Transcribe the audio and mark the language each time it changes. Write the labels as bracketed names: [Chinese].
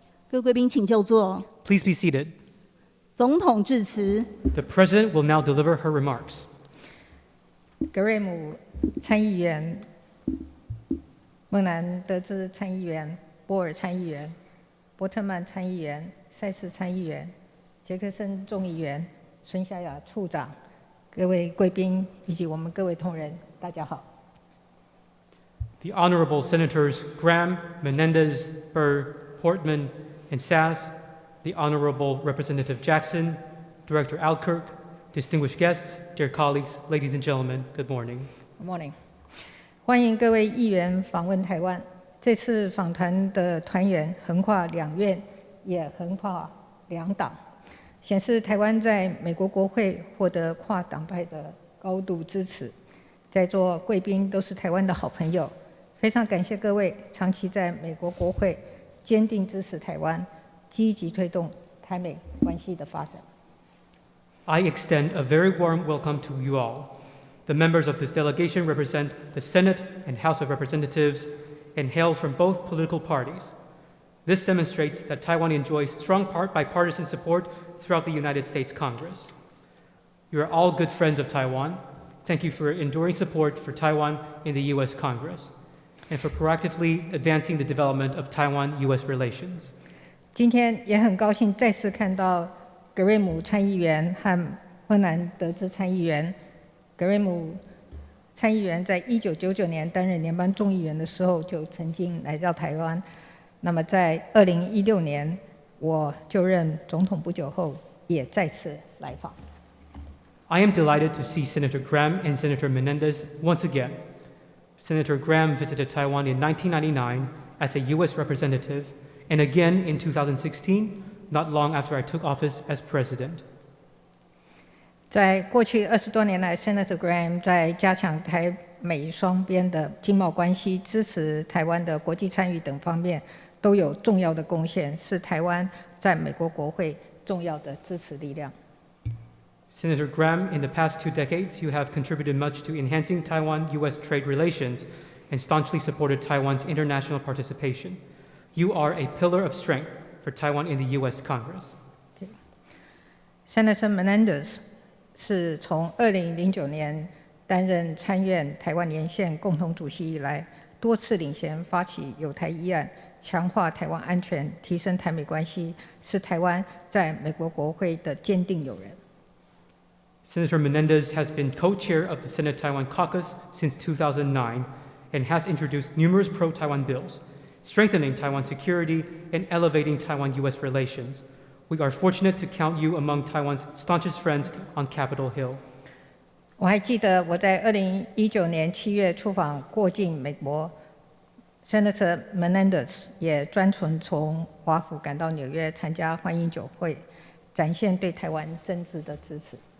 [Chinese] 各位贵宾，请就座。 [English] Please be seated. [Chinese] 总统致辞。 [English] The President will now deliver her remarks. [Chinese] 葛瑞姆参议员、孟南德兹参议员、波尔参议员、波特曼参议员、塞斯参议员、杰克森众议员、孙夏雅处长、各位贵宾以及我们各位同仁，大家好。 [English] The Honorable Senators Graham, Menendez, Burr, Portman, and Sass, the Honorable Representative Jackson, Director Alkirk, distinguished guests, dear colleagues, ladies and gentlemen, good morning. Good morning. [Chinese] 欢迎各位议员访问台湾。这次访团的团员横跨两院，也横跨两党，显示台湾在美国国会获得跨党派的高度支持。在座贵宾都是台湾的好朋友，非常感谢各位长期在美国国会坚定支持台湾，积极推动台美关系的发展。 [English] I extend a very warm welcome to you all. The members of this delegation represent the Senate and House of Representatives and hail from both political parties. This demonstrates that Taiwan enjoys strong bipartisan support throughout the United States Congress. You are all good friends of Taiwan. Thank you for your enduring support for Taiwan in the U.S. Congress and for proactively advancing the development of Taiwan-U.S. relations. [Chinese] 今天也很高兴再次看到葛瑞姆参议员和芬兰德兹参议员。葛瑞姆参议员在1999年担任联邦众议员的时候就曾经来到台湾。那么在2016年我就任总统不久后，也再次来访。 [English] I am delighted to see Senator Graham and Senator Menendez once again. Senator Graham visited Taiwan in 1999 as a U.S. representative and again in 2016, not long after I took office as president. [Chinese] 在过去20多年来 ，Senator Graham 在加强台美双边的经贸关系、支持台湾的国际参与等方面，都有重要的贡献，是台湾在美国国会重要的支持力量。 [English] Senator Graham, in the past 2 decades, you have contributed much to enhancing Taiwan-U.S. trade relations and staunchly supported Taiwan's international participation. You are a pillar of strength for Taiwan in the U.S. Congress. [Chinese] Senator Menendez 是从2009年担任参院台湾连线共同主席以来，多次领衔发起友台议案，强化台湾安全，提升台美关系，是台湾在美国国会的坚定友人。 [English] Senator Menendez has been co-chair of the Senate Taiwan Caucus since 2009 and has introduced numerous pro-Taiwan bills, strengthening Taiwan's security and elevating Taiwan-U.S. relations. We are fortunate to count you among Taiwan's staunchest friends on Capitol Hill. [Chinese] 我还记得我在2019年7月出访过境美国 ，Senator Menendez 也专程从华府赶到纽约参加欢迎酒会，展现对台湾真挚的支持。